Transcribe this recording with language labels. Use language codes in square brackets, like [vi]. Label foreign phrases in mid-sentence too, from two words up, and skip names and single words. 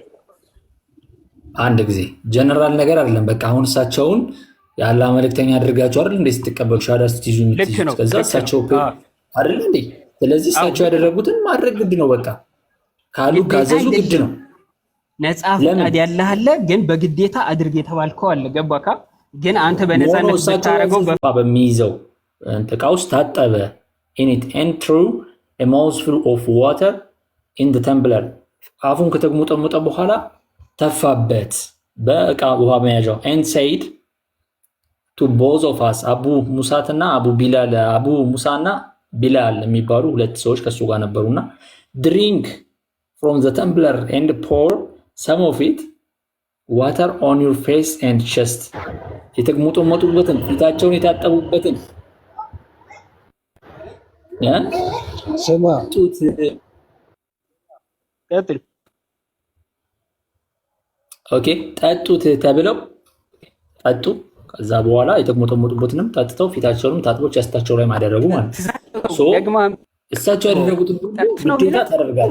[am] አንድ ጊዜ ጀነራል ነገር አይደለም። በቃ አሁን እሳቸውን ያለ መልእክተኛ አድርጋቸው አይደል እንዴ ስትቀበሉ ሻዳ ስትይዙ የምትይዙት ከዛ እሳቸው አይደል እንዴ? ስለዚህ እሳቸው ያደረጉትን ማድረግ ግድ ነው። በቃ ካሉ ካዘዙ ግድ ነው። ነፃ ፈቃድ ያለህ አለ፣ ግን በግዴታ አድርግ የተባልከው አለ። ገባካ? ግን አንተ በነፃነት ብታረገው በሚይዘው እቃ ውስጥ ታጠበ [en] in it and threw a mouthful of water in the tumbler [am] አፉን ከተግሙጠሙጠ በኋላ ተፋበት በእቃ ውሃ መያዣው [en] and said to both of us አቡ [am] ሙሳና ቢላል የሚባሉ ሁለት ሰዎች ከሱ ጋር ነበሩና [en] drink from the tumbler and pour some of it water on your face and chest [am] የተግሙጠሙጡበትን ፊታቸውን የታጠቡበትን ስማ ቀጥል። ኦኬ ጠጡት ተብለው ጠጡ። ከዛ በኋላ የተግሞጠሞጡበትንም ጠጥተው ፊታቸውንም ታጥቦ ቸስታቸው ላይ ማደረጉ ማለት ነው። እሳቸው ያደረጉትን ግዴታ ታደርጋለህ